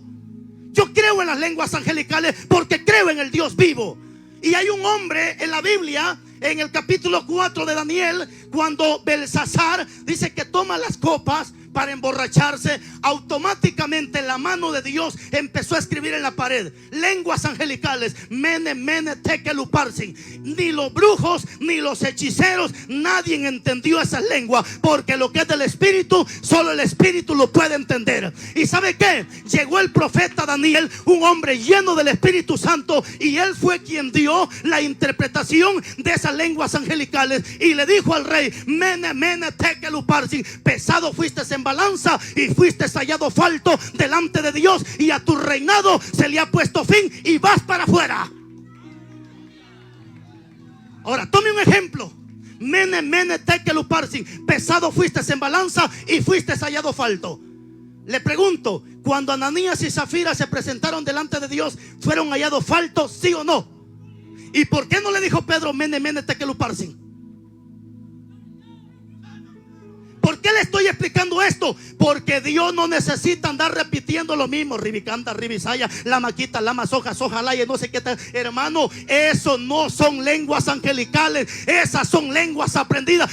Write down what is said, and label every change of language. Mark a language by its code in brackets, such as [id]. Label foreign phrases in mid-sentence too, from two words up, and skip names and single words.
[es] Yo creo en las lenguas angelicales porque creo en el Dios vivo. Y hay un hombre en la Biblia, en el capítulo 4 de Daniel, cuando Belsasar dice que toma las copas para emborracharse, automáticamente la la mano de Dios empezó a escribir en la pared lenguas angelicales. [arc] מנא, מנא, תקל ופרסין. [es] Ni los brujos ni los hechiceros, nadie entendió esa lengua, porque lo que es del Espíritu, solo el Espíritu lo puede entender. ¿Y sabe qué? Llegó el profeta Daniel, un hombre lleno del Espíritu Santo, y él fue quien dio la interpretación de esas lenguas angelicales, y le dijo al rey: [arc] מנא, מנא, תקל ופרסין. [es] Pesado fuiste en balanza y fuiste hallado falto delante de Dios, y a tu reinado se le ha puesto fin y vas para afuera. Ahora tome un ejemplo. [arc] מנא, מנא, תקל ופרסין. [es] Pesado fuiste en balanza y fuiste hallado falto. Le pregunto, cuando Ananías y Zafira se presentaron delante de Dios, ¿fueron hallados faltos, sí o no? ¿Y por qué no le dijo Pedro: [arc] מנא, מנא, תקל ופרסין? [es] ¿Por qué le estoy explicando esto? Porque Dios no necesita andar repitiendo lo mismo. Ribicanda, ribisaya, la maquita, la masoja, ojalá y no sé qué tal. Hermano, eso no son lenguas angelicales, esas son lenguas aprendidas.